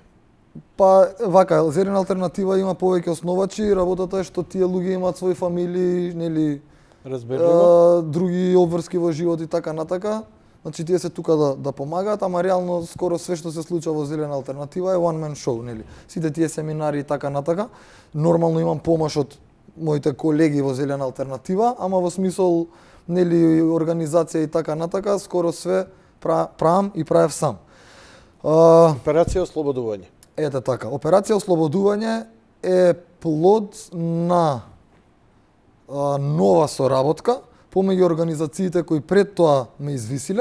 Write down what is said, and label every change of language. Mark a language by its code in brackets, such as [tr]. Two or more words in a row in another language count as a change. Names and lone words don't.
[mk] Па вака, Зелена алтернатива има повеќе основачи, работата е што тие луѓе имаат своји фамилии, нели, други обврски во живот и така натака. Значи тие се тука да помагаат, ама реално скоро све што се случува во Зелена алтернатива е [en] one man show, [mk] нели. Сите тие семинари и така натака. Нормално имам помош од моите колеги во Зелена алтернатива, ама во смисол нели организација и така натака, скоро све правам и правев сам. Операција ослободување. Ете така, операција ослободување е плод на нова соработка помеѓу организациите кои пред тоа ме извисиле.